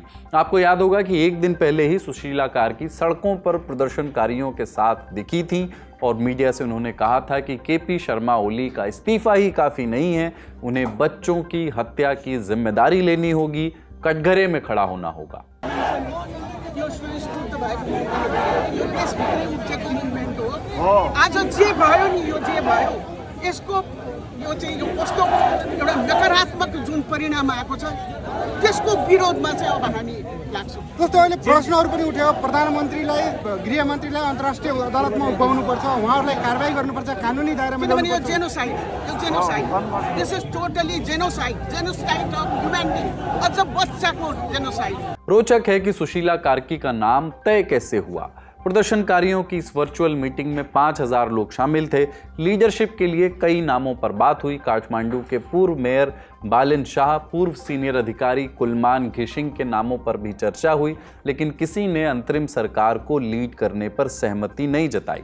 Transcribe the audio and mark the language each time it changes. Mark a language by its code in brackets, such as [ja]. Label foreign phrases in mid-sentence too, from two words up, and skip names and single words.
[hi] आपको याद होगा कि एक दिन पहले ही सुशीला कार्की सड़कों पर प्रदर्शनकारियों के साथ दिखी थी और मीडिया से उन्होंने कहा था कि केपी शर्मा ओली का इस्तीफा ही काफ़ी नहीं है, उन्हें बच्चों की हत्या की जिम्मेदारी लेनी होगी, कटघरे में खड़ा होना होगा। [ne] आज जे भयो नि यो जे भयो यसको यो चाहिँ यो कस्तो एउटा नकारात्मक जुन परिणाम आएको छ त्यसको विरोधमा चाहिँ अब हामी लाग्छौँ। जस्तो अहिले प्रश्नहरू पनि उठ्यो, प्रधानमन्त्रीलाई, गृहमन्त्रीलाई अन्तर्राष्ट्रिय अदालतमा उभ्याउनुपर्छ, उहाँहरूलाई कारबाही गर्नुपर्छ, कानुनी दायरामा किनभने यो जेनोसाइड [en] this is totally genocide of humanity, [ne] अझ बच्चाको जेनोसाइड। [hi] रोचक है कि सुशीला कार्की का नाम तय कैसे हुआ। प्रदर्शनकारियों की इस वर्चुअल मीटिंग में 5000 लोग शामिल थे। लीडरशिप के लिए कई नामों पर बात हुई। काठमांडू के पूर्व मेयर बालिन शाह, पूर्व सीनियर अधिकारी कुलमान घिशिंग के नामों पर भी चर्चा हुई, लेकिन किसी ने अंतरिम सरकार को लीड करने पर सहमति नहीं जताई।